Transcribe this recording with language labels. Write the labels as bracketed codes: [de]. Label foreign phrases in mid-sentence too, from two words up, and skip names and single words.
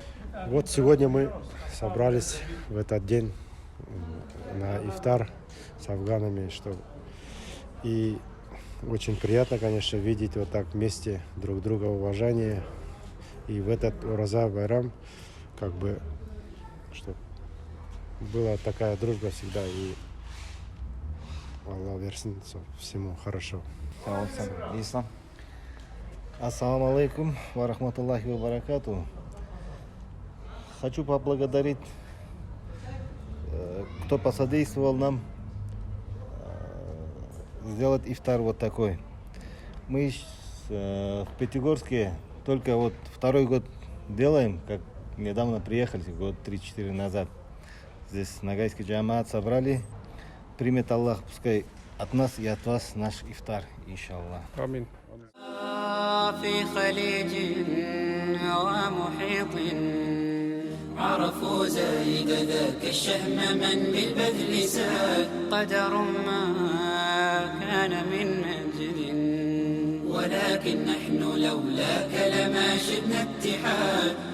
[ru] Вот сегодня мы собрались в этот день на ифтар с афганами, и очень приятно, конечно, видеть вот так вместе друг друга, уважение. И в этот Ураза Байрам, как бы, что была такая дружба всегда, и Аллах вершит всему хорошо. Ислам. [ar] السلام عليكم ورحمة الله وبركاته. [ru] Хочу поблагодарить, кто посодействовал нам сделать ифтар вот такой. Мы в Пятигорске только вот второй год делаем, как недавно приехали, год 3-4 назад. Здесь нагайский джамаат собрали. Примет Аллах, пускай от нас и от вас наш ифтар, иншаллах. Амин. [ar] في خليج ومحيط عرفوا زايد ذاك الشهم من بالبذل ساد قدر ما كان من مجد ولكن نحن لولاك لما شدنا اتحاد